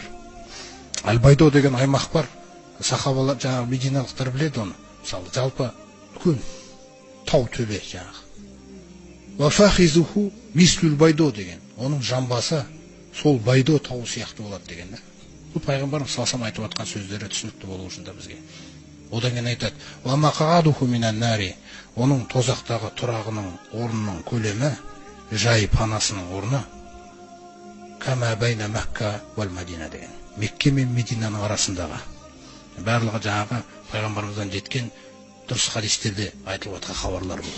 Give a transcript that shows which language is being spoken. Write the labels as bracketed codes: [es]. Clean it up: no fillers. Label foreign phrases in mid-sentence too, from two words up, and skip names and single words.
[kk] Әл-Байдо деген аймақ бар. Сахабалар, жаңағы мединалықтар біледі оны. Мысалы, жалпы үлкен тау төбе жаңағы. [ar] وفخذه مثل البيضاء деген. [kk] Оның жамбасы сол Байдо тауы сияқты болады деген да. Бұл пайғамбарымыз [ar] صلى الله عليه [kk] айтып жатқан сөздері түсінікті болу үшін да бізге. Одан кейін айтады: [ar] ومقعده من النار, [kk] оның тозақтағы тұрағының орнының көлемі, жай панасының орны, [ar] كما بين مكة والمدينة [kk] деген. Мекке мен Мединаның арасындағы. Барлығы жаңағы пайғамбарымыздан жеткен дұрыс хадистерде айтылып жатқан хабарлар бұл.